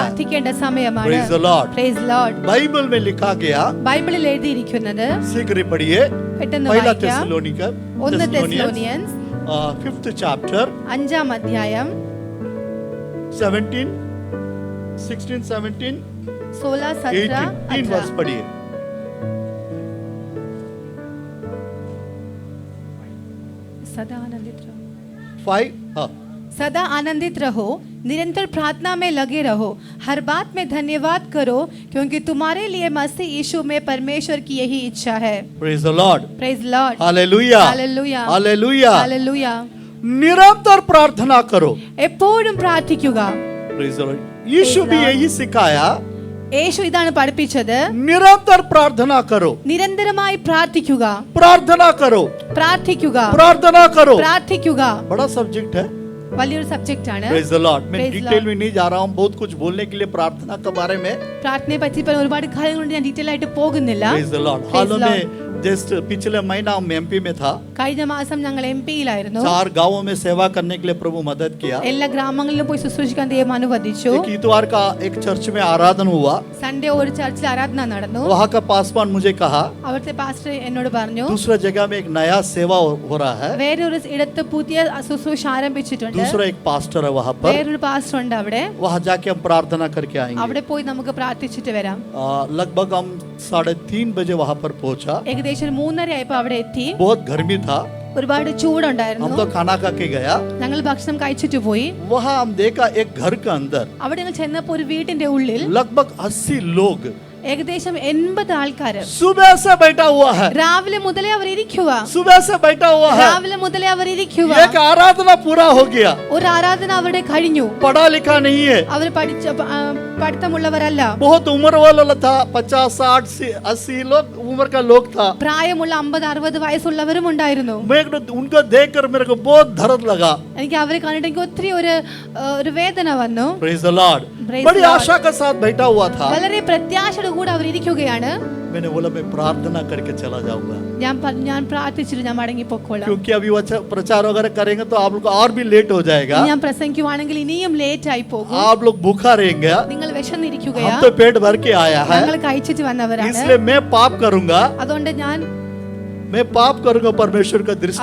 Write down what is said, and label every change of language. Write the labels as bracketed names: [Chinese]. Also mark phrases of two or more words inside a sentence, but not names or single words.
[Malayalam] പ്രാർത്ഥിക്കേണ്ട സമയമാണ്. [English] Praise the Lord. Praise the Lord. [Hindi] बाइबल में लिखा गया, [Malayalam] ബൈബിളിൽ എഴുതിയിരിക്കുന്നത് [Hindi] शीघ्र पढ़िए. [Malayalam] പെട്ടെന്ന് [Hindi] पहला [Malayalam] വായിക്കാം. [Hindi] थेसलोनिकर [Malayalam] 1 തെസ്സലോനിയൻസ് [English] 5th chapter [Malayalam] 5 അധ്യായം 17 16 17 16 17 [English] 18 verse 18 [Hindi] पढ़िए. सदा आनंदित रहो. 5 हाँ. सदा आनंदित रहो, निरंतर प्रार्थना में लगे रहो, हर बात में धन्यवाद करो, क्योंकि तुम्हारे लिए मसीह यीशु में परमेश्वर की यही इच्छा है. [English] Praise the Lord. Praise the Lord. Hallelujah. Hallelujah. Hallelujah. Hallelujah. [Hindi] निरंतर प्रार्थना करो. [Malayalam] എപ്പോഴും പ്രാർത്ഥിക്കുക. [English] Praise the Lord. [Hindi] यीशु भी यही सिखाया. [Malayalam] യേശു ഇതാണ് പഠിപ്പിച്ചത്. [Hindi] निरंतर प्रार्थना करो. [Malayalam] നിരന്തരമായി പ്രാർത്ഥിക്കുക. [Hindi] प्रार्थना करो. [Malayalam] പ്രാർത്ഥിക്കുക. [Hindi] प्रार्थना करो. [Malayalam] പ്രാർത്ഥിക്കുക. [Hindi] बड़ा सब्जेक्ट है. [Malayalam] വലിയൊരു സബ്ജക്റ്റ് ആണ്. [English] Praise the Lord. मैं Praise the [Hindi] डिटेल [English] Lord. [Hindi] में नहीं जा रहा हूँ, बहुत कुछ बोलने के लिए प्रार्थना के बारे में. [Malayalam] പ്രാർത്ഥനയെ പറ്റി ഇപ്പോൾ ഒരുപാട് കാര്യങ്ങളുണ്ട്, ഞാൻ ഡീറ്റെയിൽ ആയിട്ട് പോകുന്നില്ല. [English] Praise the Lord. Praise [Hindi] हाल [English] the [Hindi] में जस्ट पिछले महीना हम एमपी में था. [Malayalam] കഴിഞ്ഞ മാസം ഞങ്ങൾ എംപിയിലായിരുന്നു. [Hindi] 4 गांवों में सेवा करने के लिए प्रभु मदद किया. [Malayalam] എല്ലാ ഗ്രാമങ്ങളിലും പോയി ശുശ്രൂഷിക്കാൻ ദൈവം അനുവദിച്ചു. [Hindi] एक इतवार का एक चर्च में आराधना हुआ. [Malayalam] സൺഡേ ഒരു ചർച്ചിൽ ആരാധന നടന്നു. [Hindi] वहाँ का पासवान मुझे कहा [Malayalam] അവിടുത്തെ പാസ്റ്റർ എന്നോട് പറഞ്ഞു, [Hindi] दूसरा जगह में एक नया सेवा हो रहा है. [Malayalam] വേറെ ഒരു ഇടത്ത് പുതിയ ശുശ്രൂഷ ആരംഭിച്ചിട്ടുണ്ട്. [Hindi] दूसरा एक पास्टर है वहाँ पर. [Malayalam] വേറൊരു പാസ്റ്റർ ഉണ്ട് അവിടെ. [Hindi] वहाँ जाके हम प्रार्थना करके आएंगे. [Malayalam] അവിടെ പോയി നമുക്ക് പ്രാർത്ഥിച്ചിട്ട് വരാം. [Hindi] लगभग हम 3:30 बजे वहाँ पर पहुंचा. [Malayalam] ഏകദേശം 3:30 ആയപ്പോൾ അവിടെ എത്തി. [Hindi] बहुत गर्मी था. [Malayalam] ഒരുപാട് [Hindi] हम [Malayalam] ചൂടുണ്ടായിരുന്നു. [Hindi] तो खाना खा के गया. [Malayalam] ഞങ്ങൾ ഭക്ഷണം കഴിച്ചിട്ട് പോയി. [Hindi] वहाँ हम देखा एक घर के अंदर [Malayalam] അവിടെ ഞങ്ങൾ ചെന്നപ്പോൾ ഒരു വീടിന്റെ ഉള്ളിൽ [Hindi] लगभग 80 लोग [Malayalam] ഏകദേശം 80 ആൾക്കാര് [Hindi] सुबह से बैठा हुआ है. [Malayalam] രാവിലെ മുതലേ അവർ ഇരിക്കുക. [Hindi] सुबह से बैठा हुआ है. [Malayalam] രാവിലെ മുതലേ അവർ ഇരിക്കുക. [Hindi] एक आराधना पूरा हो गया. [Malayalam] ഒരു ആരാധന അവിടെ കഴിഞ്ഞു. [Hindi] पढ़ा लिखा नहीं है. [Malayalam] അവർ പഠിത്തമുള്ളവരല്ല. [Hindi] बहुत उम्र वाला था. 50 60 80 लोग उम्र का लोग था. [Malayalam] പ്രായമുള്ള 50-60 വയസ്സുള്ളവരും ഉണ്ടായിരുന്നു. [Hindi] मैं उनको देखकर मेरे को बहुत दर्द लगा. [Malayalam] എനിക്ക് അവരെ കണ്ടിട്ട് എനിക്ക് ഒത്തിരി ഒരു വേദന വന്നു. [English] Praise the Lord. Praise [Hindi] बड़ी [English] the Lord. [Hindi] आशा के साथ बैठा हुआ था. [Malayalam] വളരെ പ്രത്യാശയോടെ കൂടെ അവർ ഇരിക്കുകയാണ്. [Hindi] मैंने बोला मैं प्रार्थना करके चला जाऊंगा, [Malayalam] ഞാൻ പ്രാർത്ഥിച്ചിട്ട് ഞാൻ മടങ്ങി പൊക്കോളാം. [Hindi] क्योंकि अभी वो प्रचार वगैरह करेंगे तो आप लोग को और भी लेट हो जाएगा. [Malayalam] ഞാൻ പ്രസംഗിക്കുവാണെങ്കിൽ ഇനിയും ലേറ്റ് ആയി പോകും. [Hindi] आप लोग भूखा रहेंगे. [Malayalam] നിങ്ങൾ വിശന്നിരിക്കുകയാ. [Hindi] हम तो पेट भर के आया है, [Malayalam] ഞങ്ങൾ കഴിച്ചിട്ട് വന്നവരാണ്. [Hindi] इसलिए मैं पाप करूंगा. [Malayalam] അതുകൊണ്ട് ഞാൻ [Hindi] मैं पाप करूंगा परमेश्वर का दृष्टि